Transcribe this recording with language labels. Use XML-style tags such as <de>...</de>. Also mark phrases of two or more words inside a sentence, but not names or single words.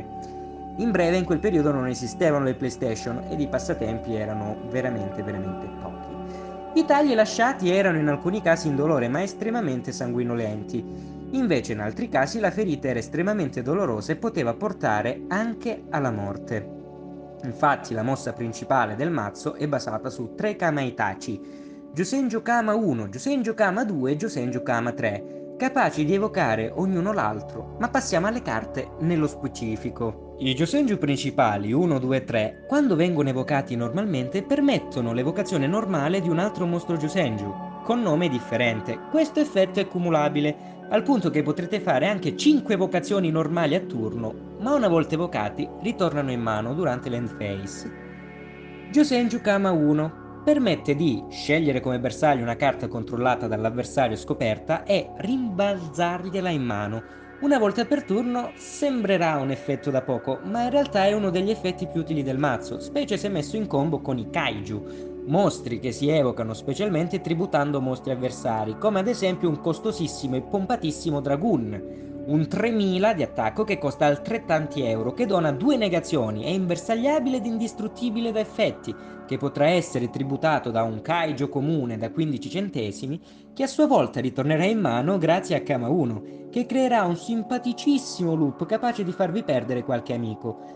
<it>In breve, in quel periodo non esistevano le PlayStation ed i passatempi erano veramente pochi. I tagli lasciati erano in alcuni casi indolore ma estremamente sanguinolenti. Invece in altri casi la ferita era estremamente dolorosa e poteva portare anche alla morte. Infatti la mossa principale del mazzo è basata su 3 Kama Itachi, Josenju Kama 1, Josenju Kama 2 e Josenju Kama 3, capaci di evocare ognuno l'altro, ma passiamo alle carte nello specifico. I Josenju principali 1, 2 e 3, quando vengono evocati normalmente, permettono l'evocazione normale di un altro mostro Josenju, con nome differente. Questo effetto è cumulabile, al punto che potrete fare anche 5 evocazioni normali a turno, ma una volta evocati ritornano in mano durante l'</it> <en>end phase.</en> <it>Josenju Kama 1 permette di scegliere come bersaglio una carta controllata dall'avversario scoperta e rimbalzargliela in mano. Una volta per turno sembrerà un effetto da poco, ma in realtà è uno degli effetti più utili del mazzo, specie se messo in combo con i Kaiju, mostri che si evocano specialmente tributando mostri avversari, come ad esempio un costosissimo e pompatissimo Dragoon, un 3000 di attacco che costa altrettanti euro, che dona 2 negazioni, è imbersagliabile ed indistruttibile da effetti, che potrà essere tributato da un Kaijo comune da 15 centesimi, che a sua volta ritornerà in mano grazie a Kama 1, che creerà un simpaticissimo loop capace di farvi perdere qualche amico.</it>